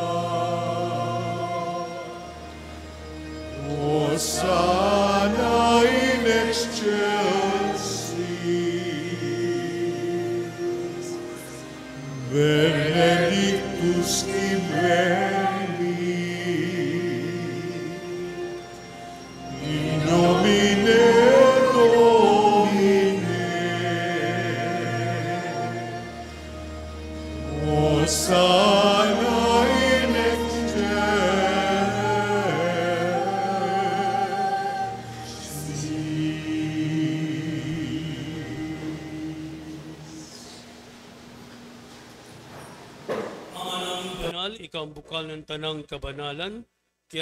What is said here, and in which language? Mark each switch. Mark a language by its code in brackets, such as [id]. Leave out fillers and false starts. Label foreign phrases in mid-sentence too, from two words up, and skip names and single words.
[la] Hosanna in excelsis, benedictus qui venit, in nomine Domini. Hosanna in [tl] Banal, ikaw ang bukal ng tanang kabanalan, kaya't